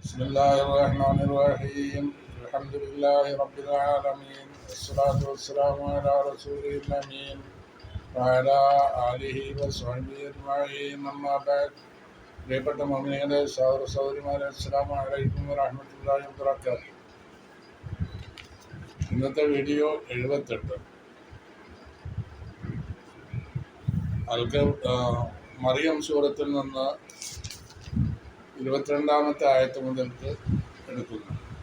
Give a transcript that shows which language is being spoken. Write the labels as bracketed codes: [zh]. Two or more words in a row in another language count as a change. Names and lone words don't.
[ar] بسم الله الرحمن الرحيم الحمد لله رب العالمين والصلاة والسلام على رسوله الأمين وعلى آله وصحبه أجمعين أما بعد [ml] പ്രിയപ്പെട്ട മുഅ്മിനീങ്ങളെ സഹോദര സഹോദരിമാരെ [ar] السلام عليكم ورحمة الله وبركاته. [ml] ഇന്നത്തെ വീഡിയോ 78 മറിയം സൂറത്തിൽ നിന്ന് 22-ാമത്തെ ആയത്ത് മുതൽക്ക് എടുക്കുന്നു.